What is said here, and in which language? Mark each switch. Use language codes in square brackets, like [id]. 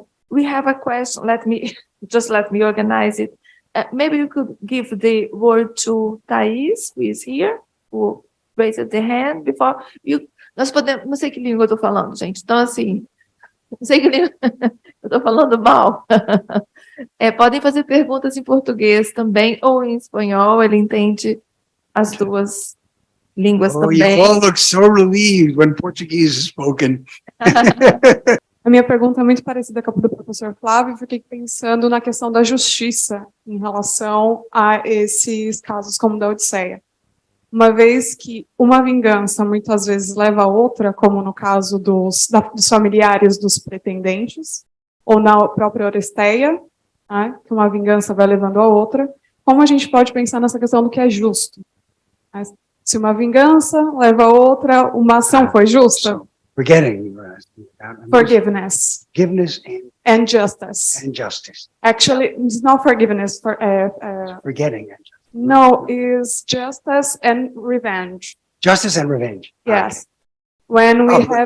[en] We have a question. Let me organize it. Maybe you could give the word to Thais, who is here, who raised the hand before. [pt] Nós podemos, não sei que língua eu estou falando, gente. Então, assim, não sei que língua eu estou falando mal. Podem fazer perguntas em português também, ou em espanhol, ele entende as duas línguas também. [en] You all look so relieved when Portuguese is spoken. [pt] A minha pergunta é muito parecida com a do professor Flávio, fiquei pensando na questão da justiça em relação a esses casos como da Odisseia. Uma vez que uma vingança muitas vezes leva a outra, como no caso dos familiares dos pretendentes, ou na própria Odisseia, né, que uma vingança vai levando a outra, como a gente pode pensar nessa questão do que é justo? Se uma vingança leva a outra, uma ação foi justa? [en] Forgiveness and justice. Actually, it's not forgiveness. Forgetting. No, is justice and revenge. Justice and revenge. Yes. When we have